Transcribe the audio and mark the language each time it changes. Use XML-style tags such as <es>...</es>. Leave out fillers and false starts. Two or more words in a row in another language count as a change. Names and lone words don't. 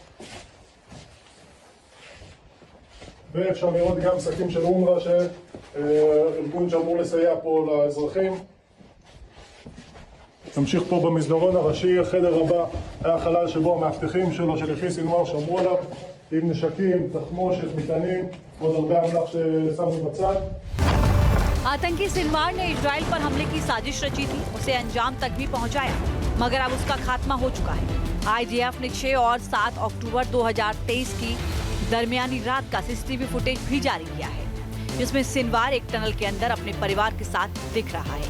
<he>ואפשר לראות גם שקים של אונר"א שארגון שאמור לסייע פה לאזרחים. תמשיך פה במסדרון הראשי, החדר הבא היה חלל שבו המאבטחים שלו, של יחיא סינואר, שמרו עליו עם נשקים, תחמושת, מטענים, עוד הרבה אמל"ח ששמנו בצד.</he> <hi>आतंकी सिनवार ने इजराइल पर हमले की साजिश रची थी, उसे अंजाम तक भी पहुंचाया, मगर अब उसका खात्मा हो चुका है। आईडीएफ ने 6 और 7 अक्टूबर 2023 की दरमियानी रात का</hi> <en>CCTV footage</en> <hi>भी जारी किया है, जिसमें सिनवार एक टनल के अंदर अपने परिवार के साथ दिख रहा है।</hi>